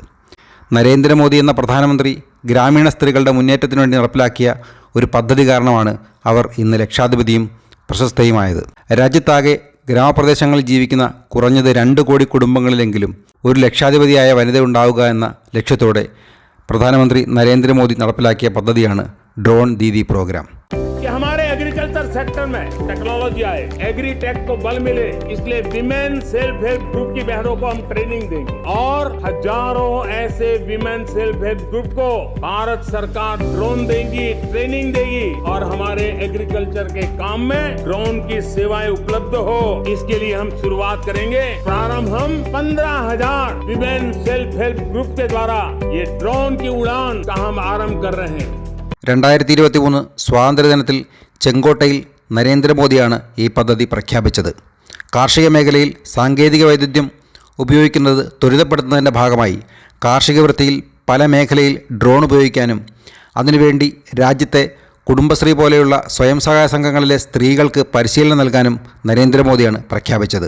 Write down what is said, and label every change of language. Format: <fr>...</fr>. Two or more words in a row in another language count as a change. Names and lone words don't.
<ml>നരേന്ദ്രമോദി എന്ന പ്രധാനമന്ത്രി ഗ്രാമീണ സ്ത്രീകളുടെ മുന്നേറ്റത്തിനു വേണ്ടി നടപ്പിലാക്കിയ ഒരു പദ്ധതി കാരണമാണ് അവർ ഇന്ന് ലക്ഷാധിപതിയും പ്രശസ്തയുമായത്. രാജ്യത്താകെ ഗ്രാമപ്രദേശങ്ങളിൽ ജീവിക്കുന്ന കുറഞ്ഞത് 2 കോടി കുടുംബങ്ങളിലെങ്കിലും ഒരു ലക്ഷാധിപതിയായ വനിത ഉണ്ടാവുക എന്ന ലക്ഷ്യത്തോടെ പ്രധാനമന്ത്രി നരേന്ദ്രമോദി നടപ്പിലാക്കിയ പദ്ധതിയാണ് ഡ്രോൺ ദീദി പ്രോഗ്രാം.</ml> <hi>हमारे</hi> <en>agriculture sector</en> <hi>में टेक्नोलॉजी आए,</hi> <en>agri tech</en> <hi>को बल मिले, इसलिए</hi> <en>women self help group</en> <hi>की बहनों को हम ट्रेनिंग देंगे और हजारों ऐसे</hi> <en>women self help group</en> <hi>को भारत सरकार ड्रोन देगी, ट्रेनिंग देगी और हमारे एग्रीकल्चर के काम में ड्रोन की सेवाएं उपलब्ध हो, इसके लिए हम शुरुआत करेंगे. प्रारंभ हम 15,000</hi> <en>women self help group</en> <hi>के द्वारा ये ड्रोन की उड़ान का हम आरंभ कर रहे हैं.</hi> <ml>2023 സ്വാതന്ത്ര്യദിനത്തിൽ ചെങ്കോട്ടയിൽ നരേന്ദ്രമോദിയാണ് ഈ പദ്ധതി പ്രഖ്യാപിച്ചത്. കാർഷിക മേഖലയിൽ സാങ്കേതിക വൈദഗ്ധ്യം ഉപയോഗിക്കുന്നത് ത്വരിതപ്പെടുത്തുന്നതിൻ്റെ ഭാഗമായി കാർഷിക വൃത്തിയിൽ പല മേഖലയിൽ ഡ്രോൺ ഉപയോഗിക്കാനും അതിനുവേണ്ടി രാജ്യത്തെ കുടുംബശ്രീ പോലെയുള്ള സ്വയം സഹായ സംഘങ്ങളിലെ സ്ത്രീകൾക്ക് പരിശീലനം നൽകാനും നരേന്ദ്രമോദിയാണ് പ്രഖ്യാപിച്ചത്.</ml>